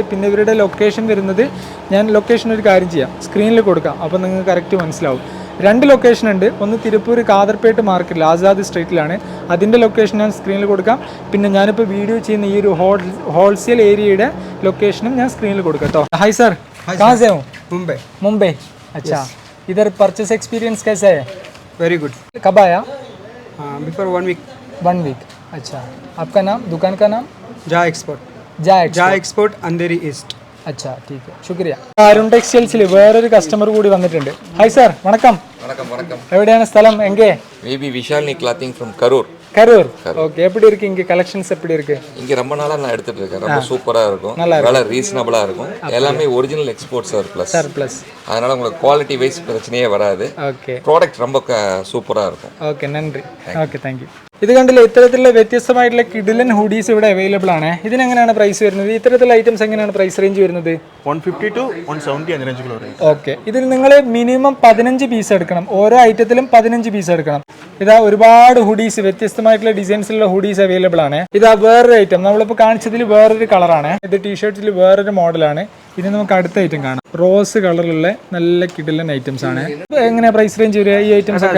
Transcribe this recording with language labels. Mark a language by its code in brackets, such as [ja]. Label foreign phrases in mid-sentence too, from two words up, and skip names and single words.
[ml] പിന്നെ ഇവരുടെ ലൊക്കേഷൻ വരുന്നത്, ഞാൻ ലൊക്കേഷൻ ഒരു കാര്യം ചെയ്യാം, സ്ക്രീനിൽ കൊടുക്കാം, അപ്പോൾ നിങ്ങൾക്ക് കറക്റ്റ് മനസ്സിലാവും. 2 ലൊക്കേഷൻ ഉണ്ട്. ഒന്ന് തിരുപ്പൂർ കാതർപേട്ട് മാർക്കറ്റിൽ ആസാദ് സ്ട്രീറ്റിലാണ്, അതിൻ്റെ ലൊക്കേഷൻ ഞാൻ സ്ക്രീനിൽ കൊടുക്കാം. പിന്നെ ഞാനിപ്പോൾ വീഡിയോ ചെയ്യുന്ന ഈ ഒരു ഹോൾസെയിൽ ഏരിയയുടെ ലൊക്കേഷനും ഞാൻ സ്ക്രീനിൽ കൊടുക്കാം കേട്ടോ. ഹായ് സർ, [hi] कहाँ से हो? मुंबई. अच्छा, इधर [en] purchase experience [hi] कैसा है? [en] वेरी गुड. [hi] कब आया? [en] बिफोर 1 वीक. [hi] 1 वीक. अच्छा, आपका नाम, दुकान का नाम? जा एक्सपोर्ट. जा एक्सपोर्ट अंधेरी ईस्ट. अच्छा, ठीक है, शुक्रिया. [ml] അരുൺ ടെക്സ്റ്റൈൽസിൽ വേറൊരു കസ്റ്റമർ കൂടി വന്നിട്ടുണ്ട്. ഹായ് സാർ, വണക്കം. എവിടെയാണ് സ്ഥലം? [ta] എங்கே? [en] Maybe Vishalini Clothing from Karur. [ta] கரூர். ஓகே, எப்படி இருக்கு இங்க கலெக்ஷன்ஸ்? எப்படி இருக்கு இங்க? ரொம்ப நாளா நான் எடுத்துட்டு இருக்கேன். ரொம்ப சூப்பரா இருக்கும், விலை ரீசனபிளா இருக்கும், எல்லாமே [en] original export surplus. [ta] அதனால உங்களுக்கு [en] quality wise [ta] பிரச்சனையே வராது. ஓகே, ப்ராடக்ட் ரொம்ப சூப்பரா இருக்கும். [ml] ഓക്കെ, നന്ദി. ഓക്കെ, [en] thank you. [ml] ഇത് കണ്ടില്ല, ഇത്തരത്തിലുള്ള വ്യത്യസ്തമായിട്ടുള്ള കിഡിലൻ ഹുഡീസ് ഇവിടെ അവൈലബിൾ ആണ്. ഇതിനെങ്ങനെയാണ് പ്രൈസ് വരുന്നത്? ഇത്തരത്തിലുള്ള ഐറ്റംസ് എങ്ങനെയാണ് [en] price range [ml] വരുന്നത്? 150 to 170 அந்த ரேஞ்சுக்குள்ள வரும். ഓക്കെ, ഇതിൽ നിങ്ങൾ മിനിമം 15 പീസ് എടുക്കണം. ഓരോ ഐറ്റത്തിലും 15 പീസ് എടുക്കണം. ഇതാ ഒരുപാട് ഹുഡീസ്, വ്യത്യസ്തമായിട്ടുള്ള ഡിസൈൻസിലുള്ള ഹുഡീസ് അവൈലബിൾ ആണ്. ഇതാ വേറൊരു ഐറ്റം, നമ്മളിപ്പോൾ കാണിച്ചതിൽ വേറൊരു കളറാണ്. ഇത് ടീഷർട്ടിൽ വേറൊരു മോഡലാണ്. ഇനി നമുക്ക് അടുത്ത ഐറ്റം കാണാം. റോസ് കളറിലുള്ള നല്ല കിഡിലൻ ഐറ്റംസ് ആണ്. എങ്ങനെയാ [en] price range [ml] വരിക ഈ ഐറ്റംസ് ഒക്കെ?